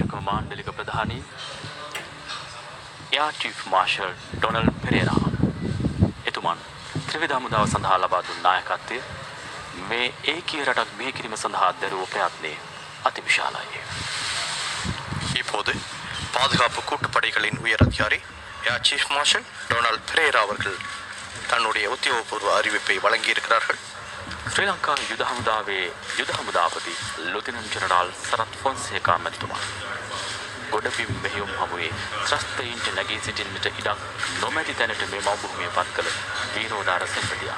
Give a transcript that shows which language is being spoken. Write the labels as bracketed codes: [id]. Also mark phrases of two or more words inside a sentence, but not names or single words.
[si] මාණ්ඩලික ප්‍රධානී එයා චීෆ් මාර්ෂල් ඩොනල්ඩ් පෙරේරා එතුමන් ත්‍රිවිධ හමුදාව සඳහා ලබා දුන් නායකත්වය මේ ඒකීය රටක් බිහි කිරීම සඳහා දරුවෝ ප්‍රයත්නයේ அதிவிශාලයි. [ta] இப்போது பாதுகாப்பு கூட்டுப்படைகளின் உயர் அதிகாரி ஏர் சீஃப் மார்ஷல் டொனால்ட் பெரேரா அவர்கள் தன்னுடைய உத்தியோகபூர்வ அறிவிப்பை வழங்கியிருக்கிறார்கள். [si] ශ්‍රී ලංකා යුද හමුදාවේ යුද හමුදාපති ලුතිනන්ට් ජෙනරාල් සරත් ෆොන්සේකා මැතිතුමා ගොඩබිම් මෙහෙයුම් හමුවේ ත්‍රස්තයින්ට නැගී සිටින්නට ඉඩක් නොමැති තැනට මේ මව්භූමිය පත් කළ වීරෝදාර සෙන්පතියා.